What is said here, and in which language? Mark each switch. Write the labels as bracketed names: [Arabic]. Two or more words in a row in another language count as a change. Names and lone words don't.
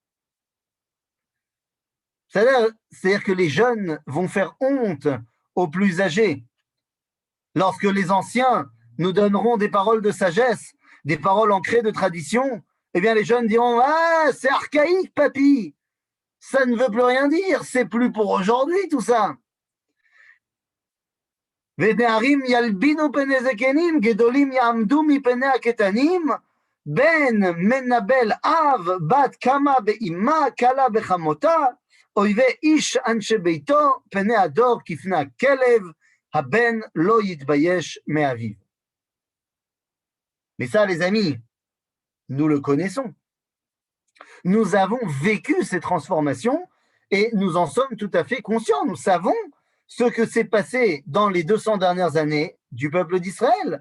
[French] C'est-à-dire que les jeunes vont faire honte aux plus âgés. Lorsque les anciens nous donneront des paroles de sagesse, des paroles ancrées de tradition, eh bien les jeunes diront ah, c'est archaïque, papy. Ça ne veut plus rien dire, c'est plus pour aujourd'hui tout ça. [Hebrew] ונערים ילבינו פני זקנים, גדולים יעמדו מפני הקטנים, בן מנבל אב, בת קמה באמה, קלה בחמותה, אויבי איש אנשי ביתו, פני הדור כפני הכלב, הבן לא יתבייש מאביו. [French] Mais ça, les amis, nous le connaissons. Nous avons vécu ces transformations et nous en sommes tout à fait conscients. Nous savons ce que s'est passé dans les 200 dernières années du peuple d'Israël.